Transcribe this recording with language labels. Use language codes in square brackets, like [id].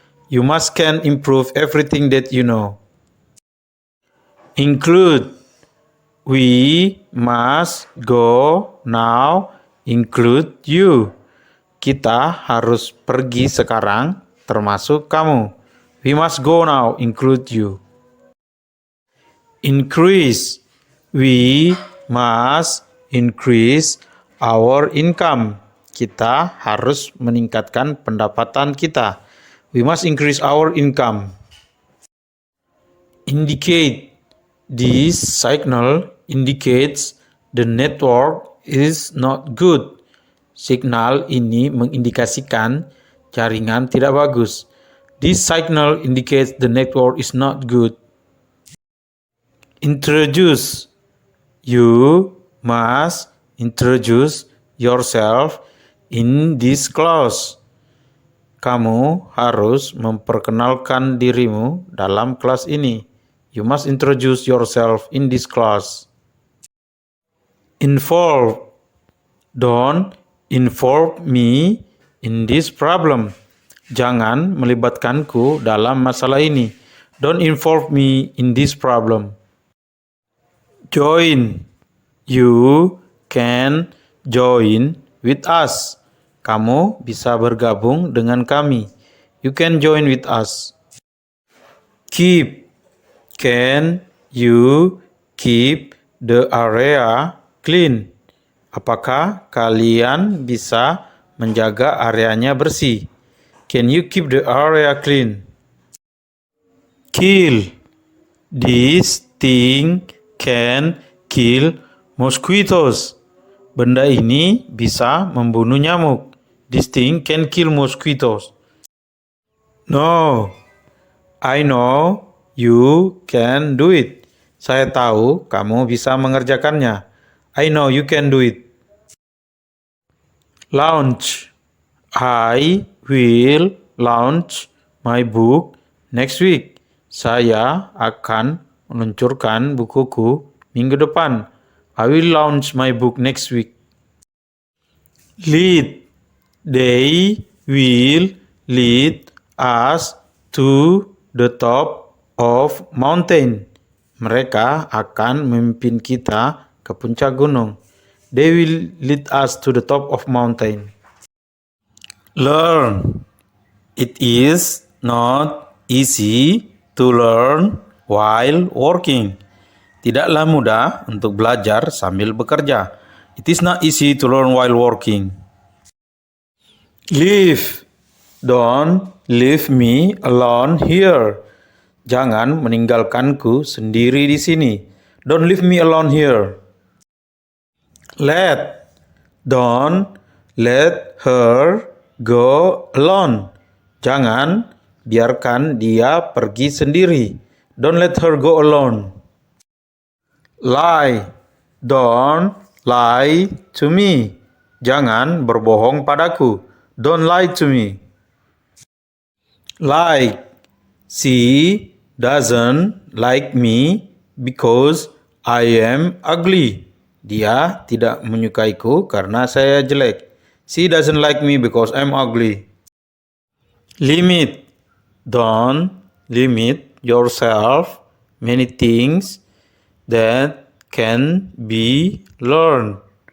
[en] You must can improve everything that you know. Include. We must go now, include you. [id] Kita harus pergi sekarang, termasuk kamu. [en] We must go now, include you. Increase. We must increase our income. [id] Kita harus meningkatkan pendapatan kita. [en] We must increase our income. Indicate. This signal indicates the network is not good. [id] Signal ini mengindikasikan jaringan tidak bagus. [en] This signal indicates the network is not good. Introduce. You must introduce yourself in this class. [id] Kamu harus memperkenalkan dirimu dalam kelas ini. [en] You must introduce yourself in this class. Involve. Don't involve me in this problem. [id] Jangan melibatkanku dalam masalah ini. [en] Don't involve me in this problem. Join. You can join with us. [id] Kamu bisa bergabung dengan kami. [en] You can join with us. Keep. Can you keep the area clean? [id] Apakah kalian bisa menjaga areanya bersih? [en] Can you keep the area clean? Kill. This thing can kill mosquitoes. [id] Benda ini bisa membunuh nyamuk. [en] This thing can kill mosquitoes. No, I know you can do it. [id] Saya tahu kamu bisa mengerjakannya. [en] I know you can do it. Launch. I will launch my book next week. [id] Saya akan meluncurkan bukuku minggu depan. [en] I will launch my book next week. Lead. They will lead us to the top of mountain. [id] Mereka akan memimpin kita ke puncak gunung. [en] They will lead us to the top of mountain. Learn. It is not easy to learn while working. [id] Tidaklah mudah untuk belajar sambil bekerja. [en] It is not easy to learn while working. Leave. Don't leave me alone here. [id] Jangan meninggalkanku sendiri di sini. [en] Don't leave me alone here. Let. Don't let her go alone. [id] Jangan biarkan dia pergi sendiri. [en] Don't let her go alone. Lie. Don't lie to me. [id] Jangan berbohong padaku. [en] Don't lie to me. Like. She doesn't like me because I am ugly. [id] Dia tidak menyukaiku karena saya jelek. [en] She doesn't like me because I'm ugly. Limit. Don't limit yourself many things that can be learned.